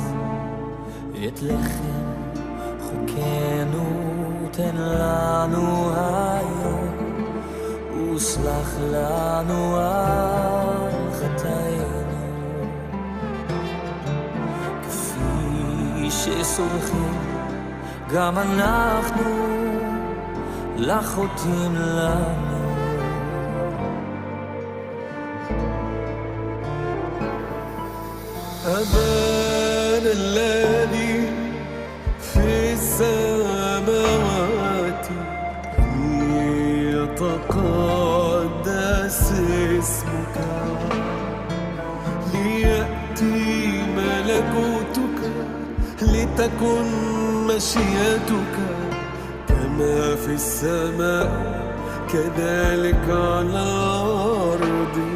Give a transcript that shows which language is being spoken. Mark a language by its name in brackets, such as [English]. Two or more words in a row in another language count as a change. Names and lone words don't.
[Hebrew] את לחם חוקנו תן לנו היום, וסלח לנו על חטאינו, כפי שסולחים גם אנחנו לחוטאים לנו. [Arabic] أبانا الذي في السماوات ليتقدس اسمك، ليأتي ملكوتك، لتكن مشيئتك كما في السماء كذلك على الأرض.